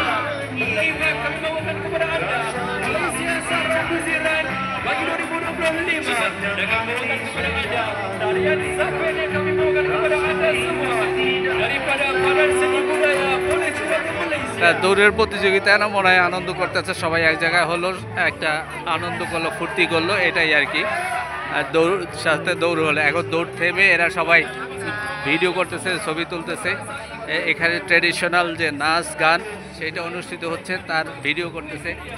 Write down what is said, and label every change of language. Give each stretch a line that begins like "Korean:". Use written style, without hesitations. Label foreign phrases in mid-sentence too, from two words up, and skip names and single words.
Malay: Ini kami bawakan kepada anda Malaysia Sarang Muzik Run bagi 2025. Dan kami bawakan kepada anda tarian Zakwen yang kami bawakan kepada anda semua daripada Badan Seni Budaya Polis Sumatera Malaysia.
Bangla: দৌড়ের প্রতিযোগিতায় না মনে হয় আনন্দ করতেছে সবাই, এক জায়গায় হলো, একটা আনন্দ করলো, ফুর্তি করলো, এটাই আর কি। আর দৌড় সাথে দৌড় হলো, এখন দৌড় থেমে এরা সবাই ভিডিও করতেছে, ছবি তুলতেছে। এখানে ট্রেডিশনাল যে নাচ গান সেটা অনুষ্ঠিত হচ্ছে, তার ভিডিও করতেছে।